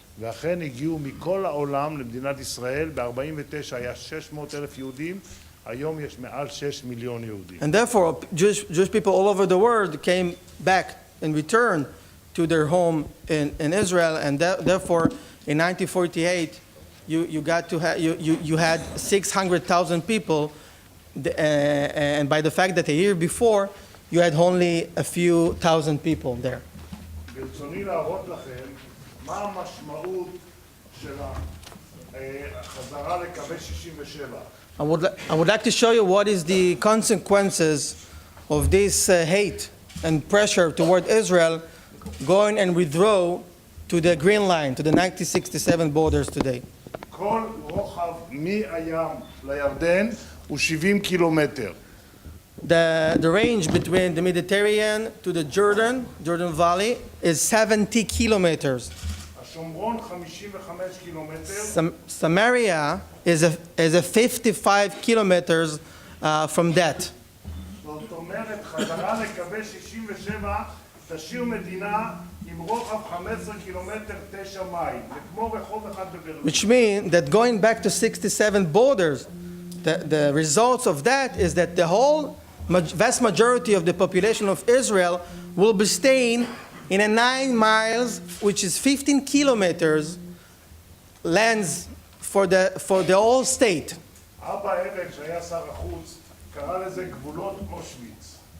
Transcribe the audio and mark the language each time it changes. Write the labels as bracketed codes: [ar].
[he] ואכן הגיעו מכל העולם למדינת ישראל, ב-49 היה 600,000 יהודים, היום יש מעל 6 מיליון יהודים. [en] And therefore, Jewish people all over the world came back and returned to their home in Israel, and therefore, in 1948, you had 600,000 people, and by the fact that a year before, you had only a few thousand people there. [he] ברצוני להראות לכם מה המשמעות של החזרה לקווי 67. [en] I would like to show you what is the consequences of this hate and pressure toward Israel going and withdraw to the Green Line, to the 1967 borders today. [he] כל רוחב מהים לירדן הוא 70 קילומטר. [en] The range between the Mediterranean to the Jordan Valley is 70 kilometers. [he] השומרון 55 קילומטר. [en] Samaria is a 55 kilometers from that. [he] זאת אומרת, חזרה לקווי 67 תשאיר מדינה עם רוחב 15 קילומטר 9 מייל. זה כמו רחוב אחד בברלין. [en] Which means that going back to 67 borders, the results of that is that the whole vast majority of the population of Israel will be staying in a 9 miles, which is 15 kilometers, lands for the whole state. [he] אבא אבן, שהיה שר החוץ, קרא לזה גבולות אושוויץ.